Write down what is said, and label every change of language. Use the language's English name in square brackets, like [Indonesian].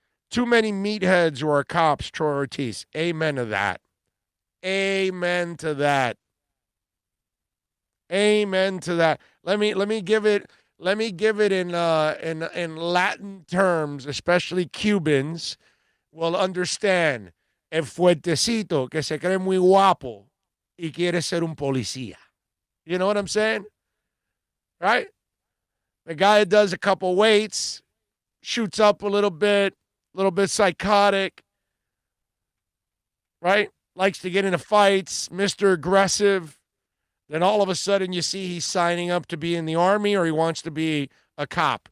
[English] Too many meatheads who are cops, Troy Ortiz. Amen to that. Amen to that. Amen to that. Let me give it in Latin terms, especially Cubans will understand. [Spanish] El fuertecito que se cree muy guapo y quiere ser un policía. [English] You know what I'm saying? Right? The guy that does a couple weights, shoots up a little bit psychotic, right? Likes to get into fights, Mr. Aggressive. Then all of a sudden you see he's signing up to be in the Army or he wants to be a cop.